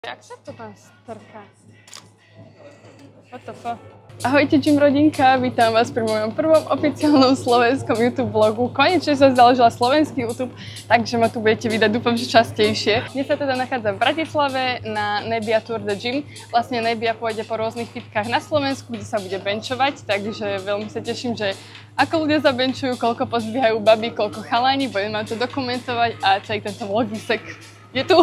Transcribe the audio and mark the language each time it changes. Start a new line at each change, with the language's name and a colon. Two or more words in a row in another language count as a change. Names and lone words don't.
Slovak: Jak sa to tam strká?
English: What the fuck?
Slovak: Ahojte, Gym rodinka, vítam vás pri mojom prvom oficiálnom slovenskom YouTube vlogu. Konečne som založila slovenský YouTube, takže ma tu budete vidieť, dúfam, že častejšie. Dnes sa teda nachádzam v Bratislave na Nebia Tour de Gym. Vlastne Nebia pôjde po rôznych fitkách na Slovensku, kde sa bude benchovať, takže veľmi sa teším, že ako ľudia zabenčujú, koľko pozdvíhajú baby, koľko chalani, budem vám to dokumentovať a celý tento vlogisek je tu.